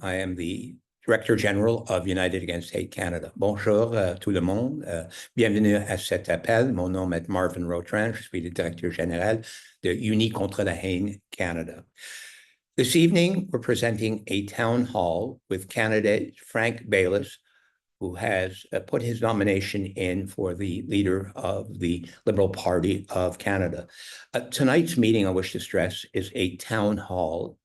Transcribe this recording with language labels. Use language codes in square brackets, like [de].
[en] I am the Director General of United Against Hate Canada. [fr] Bonjour tout le monde. Bienvenue à cet appel. Mon nom est Marvin Rotrand. Je suis le Directeur Général de Unis contre la haine Canada. [en] This evening, we're presenting a town hall with candidate Frank Baylis, who has put his nomination in for the leader of the Liberal Party of Canada. Tonight's meeting, I wish to stress, is a town hall.